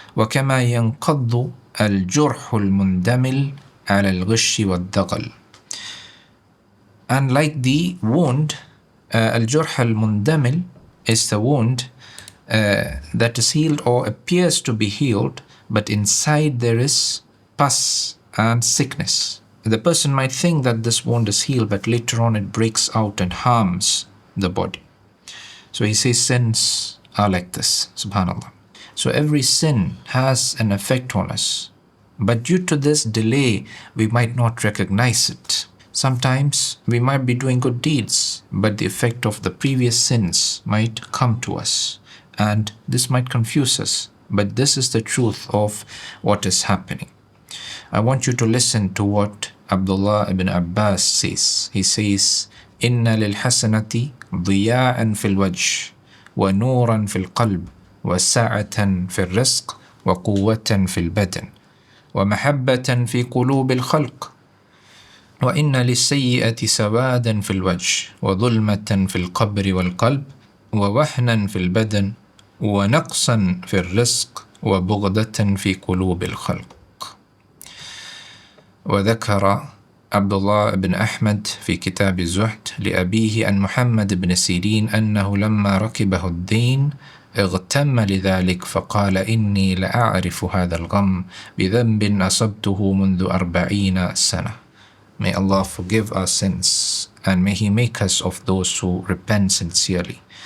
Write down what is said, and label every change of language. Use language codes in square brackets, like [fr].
[ar] وكما ينقض الجرح المندمل على الغش والدغل. [en] And like the wound, al-jurh al-mundamil is the wound that is healed or appears to be healed, but inside there is pus and sickness. The person might think that this wound is healed, but later on it breaks out and harms the body. So he says sins are like this, subhanallah. So every sin has an effect on us, but due to this delay, we might not recognize it. Sometimes we might be doing good deeds, but the effect of the previous sins might come to us, and this might confuse us. But this is the truth of what is happening. I want you to listen to what Abdullah ibn Abbas says. He says, [ar] إِنَّ لِلْحَسَنَةِ ضِيَاءً فِي الْوَجْهِ وَنُورًا فِي الْقَلْبِ وَسَعَةً فِي الرِّزْقِ وَقُوَّةً فِي الْبَدَنِ وَمَحَبَّةً فِي قُلُوبِ الْخَلْقِ وإن للسيئة سوادا في الوجه وظلمة في القبر والقلب ووهنا في البدن ونقصا في الرزق وبغضة في قلوب الخلق. وذكر عبد الله بن أحمد في كتاب الزهد لأبيه عن محمد بن سيرين أنه لما ركبه الدين اغتم لذلك فقال إني لأعرف هذا الغم بذنب أصبته منذ 40 سنة. [en] May Allah forgive our sins and may He make us of those who repent sincerely.